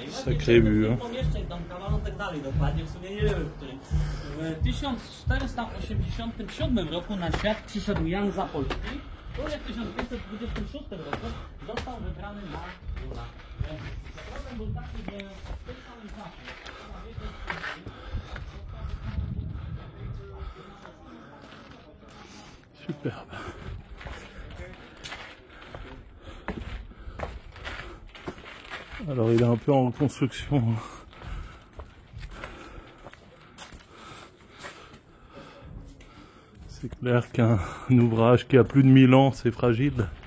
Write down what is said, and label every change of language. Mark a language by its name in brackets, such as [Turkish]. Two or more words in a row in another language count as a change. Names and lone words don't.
[Polish] I właśnie pomieszczeń tam kawałek dalej dokładnie, w sumie nie wiem, który. W 1487 roku na świat przyszedł Jan Zapolski, który w 1526 roku został wybrany na króla. Problem był taki, że w tym samym czasie [French] superbe. Alors il est un peu en construction C'est clair qu'un ouvrage qui a plus de 1000 ans, c'est fragile.